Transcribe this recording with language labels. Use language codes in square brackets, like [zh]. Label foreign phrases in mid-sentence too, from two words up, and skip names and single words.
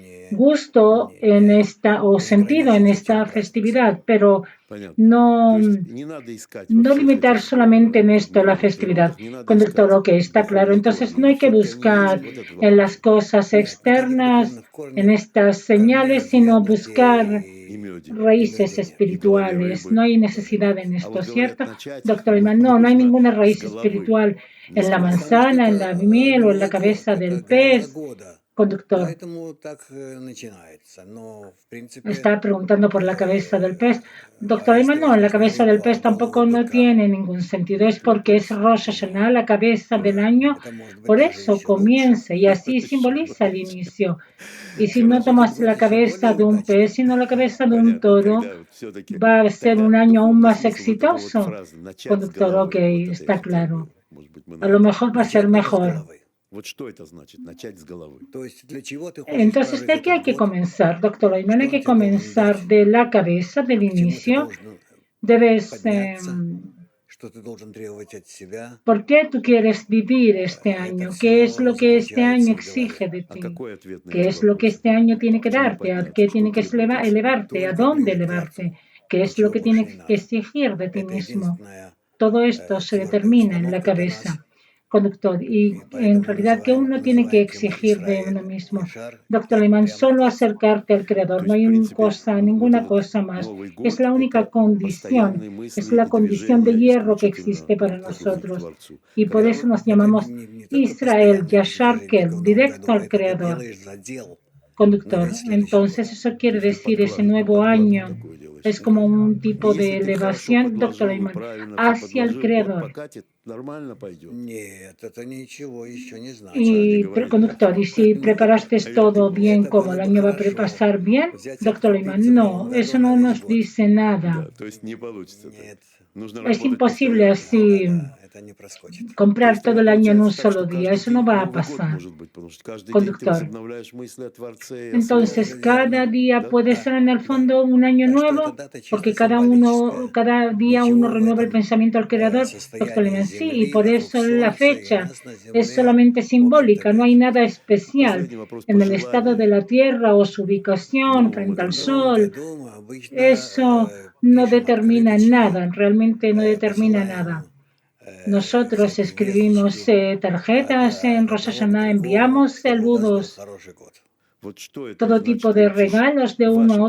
[es] gusto en esta o [ru] не [es] sentido en [ru] ограничить этим [es] esta [ru] празднеством. [es] festividad, pero [ru] Понятно. [es] no, [ru] То есть не надо искать во [es] no [ru] всех [es] limitar [ru] этих [es] solamente en esto la [ru] мирных [es] festividad. [ru] атрибутах, не надо [es] Conductor, [ru] искать [es] ok, está claro. [ru] духовные [es] Entonces [ru] корни. [es] no [ru] Или [es] hay que [ru] все-таки они [es] buscar [ru] есть? Вот этот [es] en [ru] вопрос. [es] las cosas [ru] Нет, никаких [es] externas, [ru] духовных [es] en [ru] корней, [es] estas [ru] корней [es] señales, [ru] в [es] sino [ru] яблоке [es] buscar [ru] И меде. и [es] raíces [ru] меде нет. И в голове [es] espirituales. [ru] рыбы [es] No hay [ru] тоже [es] necesidad [ru] нет. [es] en [ru] А [es] esto, [ru] вот говорят, [es] ¿cierto? [ru] начать [es] Doctor Iman, no hay [ru] нужно [es] ninguna [ru] с [es] raíz [ru] головы, [es] espiritual [ru] не [es] en [ru] с [es] la [ru] хвоста. Потому что [es] manzana, en la [ru] это [es] miel o en la [ru] Новый год, [es] cabeza [ru] это [es] del [ru] гроза [es] pez. [ru] года. [es] Conductor. [ru] Поэтому так начинается. Но, в принципе, [es] Está preguntando por la cabeza del pez. Doctor [ru] есть [es] Ayman, no, la [ru] возможность [es] cabeza [ru] иметь [es] del pez tampoco [ru] голову [es] no [ru] быка. [es] tiene ningún sentido. Es porque es Rosh Hashanah, la cabeza del año. [ru] Это может быть [es] Por [ru] даже [es] eso [ru] еще лучше. [es] comienza y así [ru] Еще [es] simboliza el [ru] лучше. [es] inicio. Y si no [ru] Хорошо, [es] tomas [ru] тогда [es] la [ru] еще [es] cabeza [ru] более [es] de un [ru] удачно. [es] pez, sino la cabeza de un [ru] Понятно. [es] toro, [ru] Тогда все-таки [es] va a ser un [ru] тогда [es] año aún [ru] духовный [es] más [ru] смысл вот этой вот [es] exitoso. [ru] фразы «начать с [es] Conductor, ok, [ru] головы». Вот это [es] está [ru] я хотел [es] claro. [ru] бы, может быть, мы [es] A lo [ru] на... [es] mejor va a ser [ru] Начать надо с [es] mejor. [ru] головы. Вот что это значит, начать с головы? То есть для чего ты хочешь [es] Entonces, [ru] прожить [es] ¿de qué hay [ru] этот [es] que [ru] год? [es] comenzar, doctor Ayman? Hay [ru] Что он [es] que [ru] тебе должен [es] comenzar [ru] дать? [es] de la cabeza, del [ru] К чему ты [es] inicio. [ru] должен [es] Debes... [ru] подняться? Что ты должен требовать от себя? [es] ¿Por qué tú quieres vivir este [ru] Это [es] año? [ru] все [es] ¿Qué es lo que este año [ru] заключается в голове. [es] exige de [ru] А [es] ti? [ru] какой ответ на [es] ¿Qué [ru] эти [es] es lo que [ru] вопросы? [es] este año tiene que [ru] К чему [es] darte? ¿A [ru] подняться? [es] qué [ru] Что [es] tiene que [ru] требует от себя? [es] elevarte? ¿A [ru] Только [es] dónde [ru] привет плату. [es] elevarte? ¿Qué es [ru] Ничего [es] lo que [ru] больше не [es] tienes que [ru] надо. [es] exigir de ti [ru] Это [es] mismo? [ru] единственная [es] Todo esto se [ru] твердая [es] determina en la [ru] установка для нас. [es] cabeza, conductor, y [ru] И [es] en [ru] поэтому [es] realidad que uno tiene que [ru] называем тему [es] exigir de uno [ru] Исраэль [es] mismo. [ru] Ешар [es] Doctor Ayman, [ru] прямо к [es] solo [ru] Творцу. [es] acercarte al Creador, [ru] То [es] no [ru] есть, [es] hay [ru] в принципе, вот [es] ninguna [ru] этот [es] cosa más. [ru] Новый [es] Es [ru] год [es] la – única [ru] это [es] condición, [ru] постоянные [es] es [ru] мысли [es] la [ru] и [es] condición de [ru] движения [es] hierro que [ru] исключительно [es] existe para [ru] от любви к [es] nosotros. [ru] Творцу. [es] Y por [ru] Когда [es] eso nos [ru] Это [es] llamamos [ru] не только [es] Israel, [ru] постоянное [es] Yashar [ru] движение [es] Kel, [ru] только в Новом [es] directo [ru] году. [es] al [ru] Это ты [es] Creador. [ru] делаешь задел на [es] Conductor, [ru] весь следующий год. [es] entonces eso [ru] То [es] quiere [ru] есть ты [es] decir ese nuevo [ru] подкладку [es] año [ru] такое делаешь. [es] es como un tipo de [ru] Если ты хорошо [es] elevación, doctor [ru] подложил и [es] Ayman, [ru] правильно все [es] hacia el [ru] подложил, год [es] Creador. [ru] покатит, нормально пойдет. Нет, это ничего еще не значит. А не [es] Y [ru] говорит [es] conductor, [ru] так. [es] y si preparaste todo bien, [ru] Это [es] como [ru] было [es] el [ru] бы [es] año va a [ru] хорошо [es] pasar bien, [ru] взять и [es] doctor [ru] откупиться [es] Ayman, [ru] в [es] no, [ru] Новом году [es] eso [ru] на [es] no [ru] весь [es] nos [ru] год. [es] dice nada. [ru] Да, то есть не получится так. Нет. Нужно [es] Es [ru] работать [es] imposible [ru] постоянно. [es] así [ru] Да, это не проскочит. То [es] comprar [ru] есть [es] todo [ru] тогда [es] el año en un [ru] получается так, [es] solo [ru] что [es] día, [ru] каждый [es] eso no [ru] день [es] va a [ru] Новый год [es] pasar, [ru] может быть, потому что каждый день ты [es] conductor. [ru] возобновляешь мысли о Творце и о [es] Entonces, [ru] связи. [es] cada [ru] Верно. [es] día [ru] Да? [es] puede ser en el [ru] Да. [es] fondo un año [ru] Так что эта [es] nuevo, [ru] дата чисто [es] porque [ru] символическая. [es] cada día uno [ru] Ничего в [es] renueva el [ru] этом [es] pensamiento al Creador, doctor [ru] состоянии [es] Ayman, sí, y [ru] Земли [es] por [ru] вокруг [es] eso la [ru] Солнца и [es] fecha [ru] нас на [es] es [ru] Земле, [es] solamente [ru] в общем-то, [es] simbólica, no hay [ru] нет. [es] nada especial [ru] Последний вопрос [es] en [ru] по [es] el estado de [ru] желанию [es] la Tierra o su [ru] в [es] ubicación [ru] новом [es] frente al [ru] этом В Новом году. [es] Sol. [ru] году мы обычно [es] Eso no [ru] пишем [es] determina [ru] открыточки, [es] nada, realmente no determina nada. [ru] пожелаем [es] Nosotros [ru] всякие [es] escribimos [ru] весточки от, [es] tarjetas en [ru] от [es] Rosh [ru] одного к [es] Hashanah, [ru] другому, [es] enviamos [ru] чтобы у вас был [es] saludos, [ru] хороший год. Вот что это [es] todo tipo [ru] значит? [es] de [ru] Лучше [es] regalos de uno a